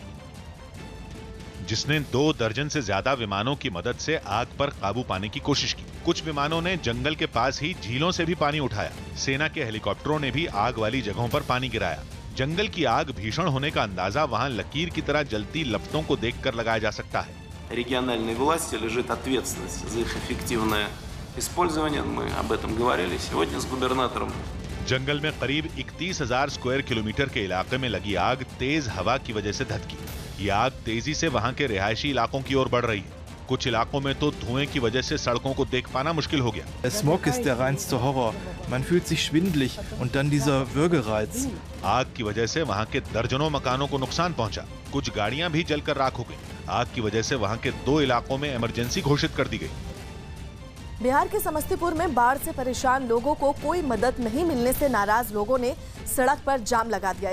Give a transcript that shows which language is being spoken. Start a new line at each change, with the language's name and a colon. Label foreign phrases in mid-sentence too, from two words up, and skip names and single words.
Hindi: जिसने 2 दर्जन से ज्यादा विमानों की मदद से आग पर काबू पाने की कोशिश की। कुछ विमानों ने जंगल के पास ही झीलों से भी पानी उठाया। सेना के हेलीकॉप्टरों ने भी आग वाली जगहों पर पानी गिराया। जंगल की आग भीषण होने का अंदाजा वहां लकीर की तरह जलती लपटों को देखकर लगाया जा सकता है।
Russian: Региональной власти лежит ответственность за их эффективное использование. Мы об этом говорили сегодня с губернатором.
Hindi: जंगल में करीब 31,000
English: square kilometer
Hindi: के इलाके में लगी आग तेज हवा की वजह से धधकी। ये आग तेजी से वहां के रिहायशी इलाकों की ओर बढ़ रही है। कुछ इलाकों में तो धुएं की वजह से सड़कों को देख पाना मुश्किल हो गया।
German: Der Smog ist der reinste Horror. Man fühlt sich schwindelig und dann dieser Würgereiz.
Hindi: आग की वजह से वहां के दर्जनों मकानों को नुकसान पहुंचा। कुछ गाड़ियां भी जलकर राख हो गई। आग की वजह से वहां के 2 इलाकों में इमरजेंसी घोषित कर दी गई। बिहार के समस्तीपुर में बाढ़ से परेशान लोगों को कोई मदद नहीं मिलने से नाराज लोगों ने सड़क पर जाम लगा दिया।